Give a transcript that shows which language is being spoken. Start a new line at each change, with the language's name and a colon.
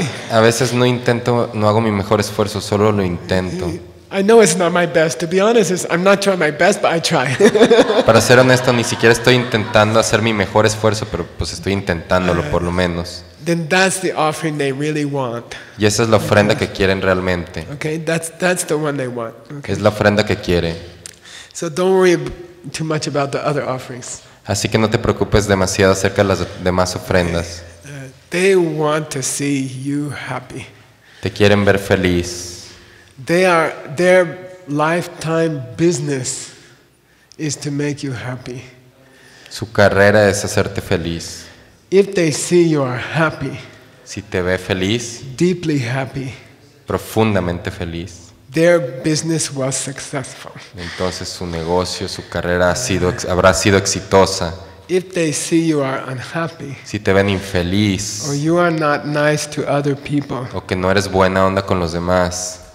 Spanish: A veces no hago mi mejor esfuerzo, solo lo intento.
English: I know it's not my best. To be honest, I'm not trying my best, but I try.
Spanish: Para ser honesto, ni siquiera estoy intentando hacer mi mejor esfuerzo, pero pues estoy intentándolo por lo menos.
English: Then that's the offering they really want.
Spanish: Y esa es la ofrenda que quieren realmente.
English: Okay, that's the one they want. Okay.
Spanish: Es la ofrenda que quiere.
English: So don't worry too much about the other offerings.
Spanish: Así que no te preocupes demasiado acerca de las demás ofrendas.
English: They want to see you happy.
Spanish: Te quieren ver feliz.
English: Their lifetime business is to make you happy.
Spanish: Su carrera es hacerte feliz.
English: If they see you are happy,
Spanish: Si te ve feliz,
English: deeply happy,
Spanish: profundamente feliz,
English: their business was successful.
Spanish: entonces su negocio, su carrera habrá sido exitosa.
English: If they see you are unhappy,
Spanish: Si te ven infeliz
English: or you are not nice to other people,
Spanish: o que no eres buena onda con los demás,